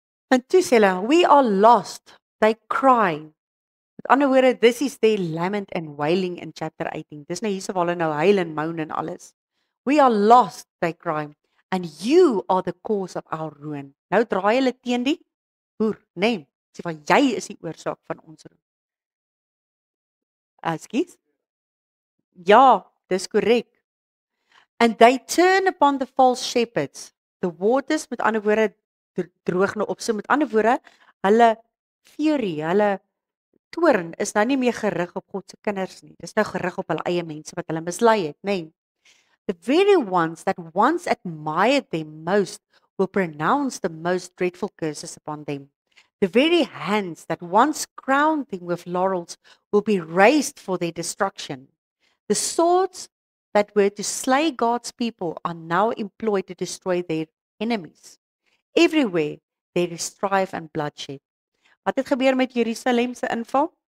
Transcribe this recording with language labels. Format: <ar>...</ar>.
<af>En toe sê hulle,</af> <en>we are lost, they cry.</en> <af>Met ander woorde,</af> <en>this is their lament and wailing in chapter 18.</en> <af>Dis nou hierso waar hulle nou huil en moan en alles.</af> <en>We are lost, they cry, and you are the cause of our ruin.</en> <af>Nou draai hulle teen die boer, né? Sê van jy is die oorsaak van ons ruin. Ekskuus? Ja, dis korrek.</af> <en>And they turn upon the false shepherds.</en> <af>The waters, met ander woorde, droog nou op. So met ander woorde, hulle fury, hulle toorn is nou nie meer gerig op God se kinders nie. Dis nou gerig op hulle eie mense wat hulle mislei het, né?</af> <en>The very ones that once admired them most will pronounce the most dreadful curses upon them. The very hands that once crowned them with laurels will be raised for their destruction. The swords that were to slay God's people are now employed to destroy their enemies. Everywhere there is strife and bloodshed.</en> <af>Wat het gebeur met Jerusalem se inval?</af>